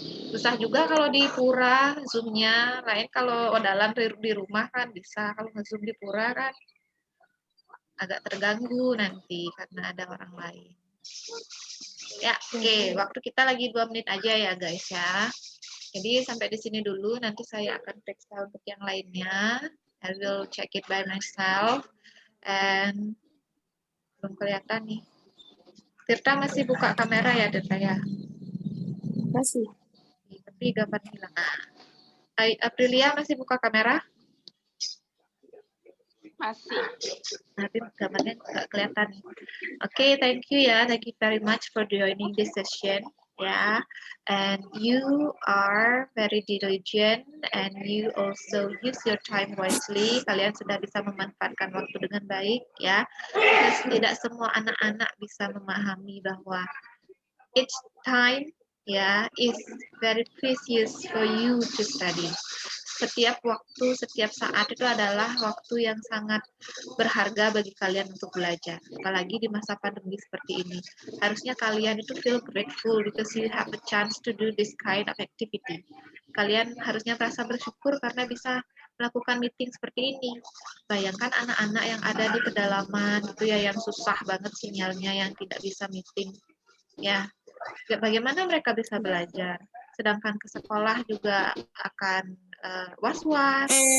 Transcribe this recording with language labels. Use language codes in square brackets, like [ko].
[id] Susah juga kalau di pura zoom-nya, lain kalau odalan di rumah kan bisa, kalau nge-zoom di pura kan agak terganggu nanti karena ada orang lain. Ya, oke. Waktu kita lagi 2 menit aja ya guys ya. Jadi sampai di sini dulu, nanti saya akan periksa untuk yang lainnya. [en] I will check it by myself. And [id] belum kelihatan nih. Tirta masih buka kamera ya, Tirta ya? Masih. Tapi gambar hilang. Aprilia masih buka kamera? Masih. Tapi gambarnya nggak kelihatan. [en] Okay, thank you [id] ya. [en] Thank you very much for joining this session. Yeah, and you are very diligent and you also use your time wisely. [id] Kalian sudah bisa memanfaatkan waktu dengan baik ya. [en] Because [id] tidak semua anak-anak bisa memahami bahwa [en] each time [id] ya [en] is very precious for you to study. [id] Setiap waktu, setiap saat itu adalah waktu yang sangat berharga bagi kalian untuk belajar. Apalagi di masa pandemi seperti ini. Harusnya kalian itu [en] feel grateful because you have a chance to do this kind of activity. [id] Kalian harusnya merasa bersyukur karena bisa melakukan meeting seperti ini. Bayangkan anak-anak yang ada di pedalaman itu ya, yang susah banget sinyalnya, yang tidak bisa meeting. Ya, bagaimana mereka bisa belajar? Sedangkan ke sekolah juga akan was-was.